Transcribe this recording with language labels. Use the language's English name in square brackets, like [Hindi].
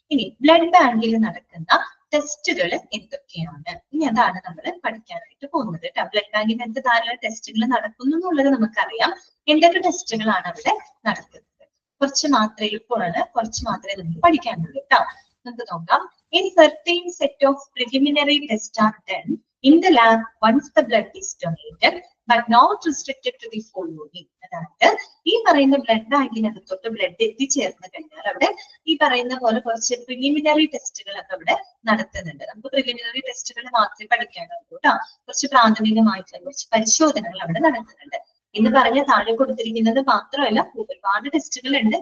[Malayalam] ഇനി ബ്ലഡ് ബാങ്കിൽ നടക്കുന്ന ടെസ്റ്റുകൾ എന്തൊക്കെയാണ്? ഇനി അതാണ് നമ്മൾ പഠിക്കാനായിട്ട് പോകുന്നത് കേട്ടോ. ബ്ലഡ് ബാങ്കിൽ എന്ത് ധാരാളം ടെസ്റ്റുകൾ നടക്കുന്നു എന്നുള്ളത് നമുക്കറിയാം. എന്തൊക്കെ ടെസ്റ്റുകളാണ് അവിടെ നടക്കുന്നത്? കുറച്ച് മാത്രമേ എളുപ്പമാണ്, കുറച്ച് മാത്രമേ നമുക്ക് പഠിക്കാനുള്ളൂ കേട്ടോ. നമുക്ക് നോക്കാം. [English] In certain set of preliminary tests are done in the lab once the blood is donated, but not restricted to the following. [Malayalam] അതായത് ഈ പറയുന്ന ബ്ലഡ് ബാങ്കിനകത്തോട്ട് ബ്ലഡ് എത്തിച്ചേർന്ന് കഴിഞ്ഞാൽ അവിടെ ഈ പറയുന്ന പോലെ കുറച്ച് പ്രിലിമിനറി ടെസ്റ്റുകളൊക്കെ അവിടെ നടത്തുന്നുണ്ട്. നമുക്ക് പ്രിലിമിനറി ടെസ്റ്റുകൾ മാത്രമേ പഠിക്കാനുള്ളൂ കേട്ടോ. കുറച്ച് പ്രാഥമികമായിട്ടുള്ള കുറച്ച് പരിശോധനകൾ അവിടെ നടത്തുന്നുണ്ട്. എന്ന് പറഞ്ഞ താഴെ കൊടുത്തിരിക്കുന്നത് മാത്രമല്ല, ഒരുപാട് ടെസ്റ്റുകൾ ഉണ്ട്.